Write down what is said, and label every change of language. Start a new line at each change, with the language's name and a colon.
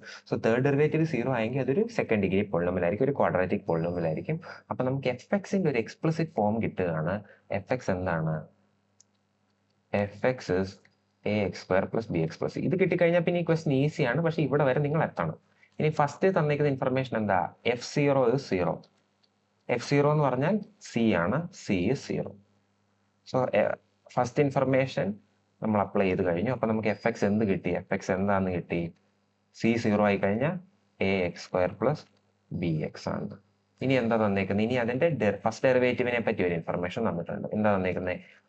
Malayalam: So third derivative 0 ആയെങ്കിൽ അതൊരു second degree polynomial ആയിരിക്കും, ഒരു ക്വാഡ്രാറ്റിക് പോളിനോമിയൽ ആയിരിക്കും. അപ്പൊ നമുക്ക് എഫ് എക്സിന്റെ ഒരു എക്സ്പ്ലിസിറ്റ് ഫോം കിട്ടുകയാണ്. എഫ് എക്സ് എന്താണ്?
English: fx is ax square plus bx plus c.
Malayalam: ഇത് കിട്ടിക്കഴിഞ്ഞാൽ പിന്നെ ഈ ക്വസ്റ്റൻ ഈസിയാണ്, പക്ഷെ ഇവിടെ വരെ നിങ്ങൾ എത്തണം. ഇനി ഫസ്റ്റ് തന്നിരിക്കുന്ന ഇൻഫർമേഷൻ എന്താ?
English: f0 is 0.
Malayalam: f0 എന്ന് പറഞ്ഞാൽ c ആണ്,
English: c is 0.
Malayalam: So first information നമ്മൾ അപ്ലൈ ചെയ്ത് കഴിഞ്ഞു. അപ്പൊ നമുക്ക് fx എന്ത് കിട്ടി? fx എന്താന്ന് കിട്ടി? c 0 ആയി കഴിഞ്ഞാൽ
English: ax square plus bx
Malayalam: ആണ്. ഇനി എന്താ തന്നേക്കുന്നത്? ഇനി അതിന്റെ ഫസ്റ്റ് ഡെറിവേറ്റീവിനെ പറ്റി ഒരു ഇൻഫർമേഷൻ തന്നിട്ടുണ്ട്. എന്താ തന്നേക്കുന്നത്?